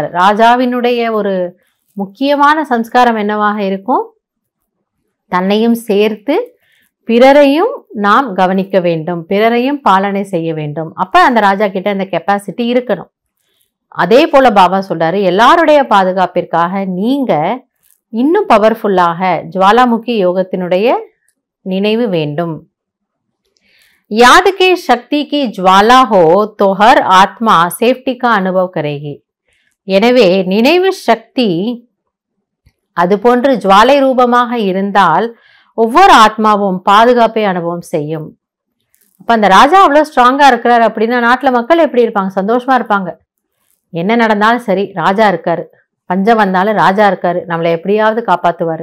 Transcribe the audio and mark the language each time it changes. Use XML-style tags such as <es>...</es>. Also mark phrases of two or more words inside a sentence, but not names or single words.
<ta>ராஜாவினுடைய ஒரு முக்கியமான சம்ஸ்காரம் என்னவாக இருக்கும், தன்னையும் சேர்த்து பிறரையும் நாம் கவனிக்க வேண்டும், பிறரையும் பாலனை செய்ய வேண்டும். அப்ப அந்த ராஜா கிட்ட அந்த கெப்பாசிட்டி இருக்கணும். அதே போல பாபா சொல்றாரு, எல்லாருடைய பாதுகாப்பிற்காக நீங்க இன்னும் பவர்ஃபுல்லாக ஜுவாலாமுகி யோகத்தினுடைய நினைவு வேண்டும்.</ta> <hi>याद के शक्ति की ज्वाला हो तो हर आत्मा सेफ्टी का अनुभव करेगी.</hi> <ta>எனவே நினைவு சக்தி அது போன்று ஜுவாலை ரூபமாக இருந்தால் ஒவ்வொரு ஆத்மாவும் பாதுகாப்பை அனுபவம் செய்யும். அப்ப அந்த ராஜா அவ்வளவு ஸ்ட்ராங்கா இருக்கிறார் அப்படின்னா நாட்டுல மக்கள் எப்படி இருப்பாங்க, சந்தோஷமா இருப்பாங்க. என்ன நடந்தாலும் சரி, ராஜா இருக்காரு, பஞ்சம் வந்தாலும் ராஜா இருக்காரு, நம்மளை எப்படியாவது காப்பாத்துவாரு.</ta>